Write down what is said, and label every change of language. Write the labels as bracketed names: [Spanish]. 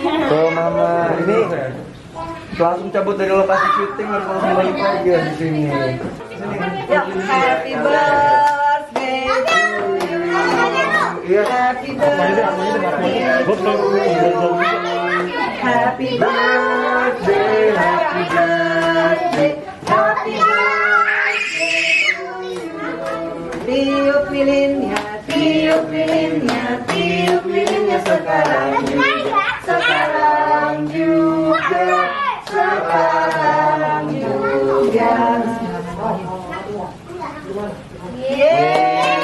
[Indonesian] Tuh Mama, ini langsung cabut dari lokasi syuting, harus langsung balik lagi di sini. [English] Ya, happy birthday to you. Happy birthday to you. Happy birthday, happy birthday, happy birthday to you. [Indonesian] Tiup lilinnya, tiup lilinnya, tiup lilinnya sekarang juga, sekarang juga, sekarang juga. Yeay.